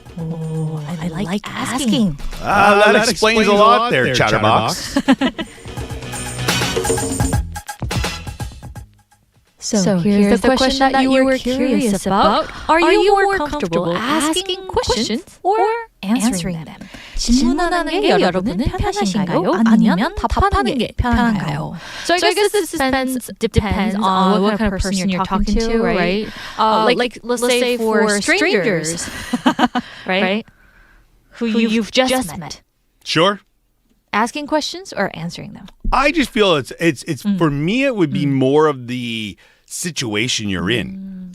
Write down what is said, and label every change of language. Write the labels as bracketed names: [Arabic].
[English] Oh, I like asking. That explains a lot there, Chatterbox. So here's the question that you were curious about. Are you more comfortable asking questions or answering them? [Korean] 질문하는 게 여러분은 편하신가요? 아니면 답하는 게 편한가요? [English] So I guess this depends on what kind of person you're talking to, right? Like let's say for strangers, right? Who you've just met. Sure. Asking questions or answering them? I just feel it's for me it would be more of the situation you're in.